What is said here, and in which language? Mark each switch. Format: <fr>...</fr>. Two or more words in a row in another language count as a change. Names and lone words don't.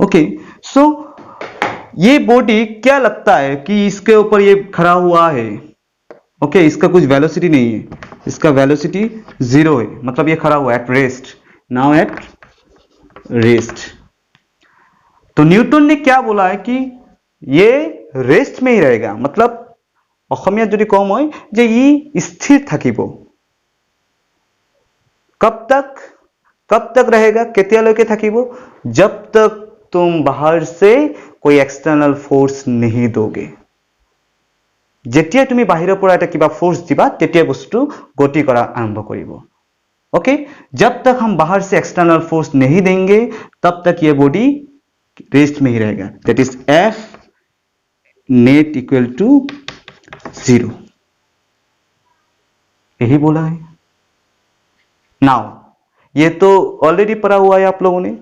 <hi>ओके, सो ये बॉडी क्या लगता है कि इसके ऊपर ये खड़ा हुआ है। ओके, इसका कुछ वेलोसिटी नहीं है, इसका वेलोसिटी 0 है, मतलब ये खड़ा हुआ है</hi> <en>at rest, now at rest.</en> <hi>तो न्यूटन ने क्या बोला है कि ये रेस्ट में ही रहेगा, मतलब</hi> <as>অসমীয়াত যদি কম হয় যে ই স্থিर থাকিব।</as> <hi>कब तक रहेगा,</hi> <as>কেতিয়ালৈকে থাকিব?</as> <hi>जब तक तुम बाहर से कोई</hi> <en>external force</en> <hi>नहीं दोगे।</hi> <as>যেতিয়া তুমি বাহিৰৰ পৰা এটা কিবা फोर्स দিবা, তেতিয়া বস্তু গতি কৰা আৰম্ভ কৰিব।</as> <hi>ओके, जब तक हम बाहर से</hi> <en>external force</en> <hi>नहीं देंगे, तब तक ये बॉडी रेस्ट में ही रहेगा।</hi> <en>that is F net equal to 0,</en> <hi>यही बोला है। नाउ ये तो ऑलरेडी पढ़ा हुआ है आप लोगों ने।</hi>